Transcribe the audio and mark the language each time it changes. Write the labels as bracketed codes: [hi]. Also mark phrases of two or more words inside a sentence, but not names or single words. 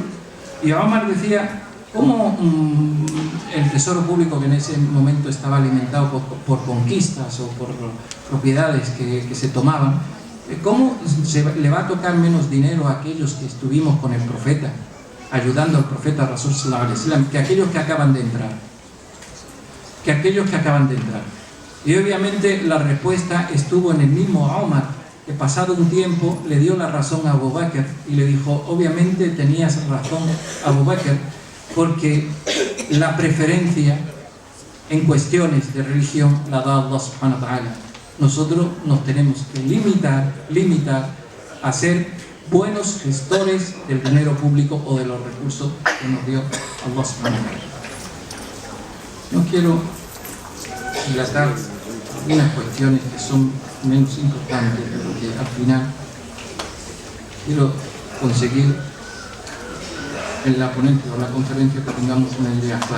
[es] Y Omar decía, ¿cómo el tesoro público, que en ese momento estaba alimentado por conquistas o por propiedades que se tomaban, cómo le va a tocar menos dinero a aquellos que estuvimos con el profeta, ayudando al profeta [ar] رسول صلى الله عليه وسلم, [es] que aquellos que acaban de entrar? Y obviamente la respuesta estuvo en el mismo Omar, que pasado un tiempo le dio la razón a Abu Bakr y le dijo, obviamente tenías razón Abu Bakr, porque la preferencia en cuestiones de religión la da [ar] الله سبحانه وتعالى. [es] Nosotros nos tenemos que limitar a ser buenos gestores del dinero público o de los recursos que nos dio [ar] الله سبحانه وتعالى. [es] No quiero dilatar algunas cuestiones que son menos importantes, porque al final quiero conseguir en la ponencia o la conferencia que tengamos una idea clara.